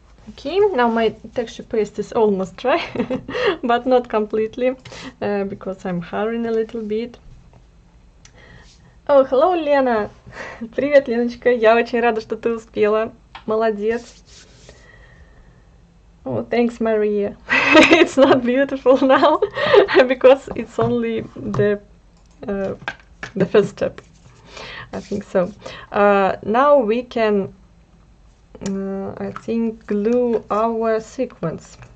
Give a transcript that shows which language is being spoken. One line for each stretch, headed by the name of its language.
English: Okay, now my texture paste is almost dry, but not completely, because I'm hurrying a little bit. Oh, hello, Лена!
Russian: Привет, Леночка, я очень рада, что ты успела. Молодец.
English: Oh, thanks, Maria. It's not beautiful now, because it's only the first step. I think so. Now we can, I think, glue our sequence.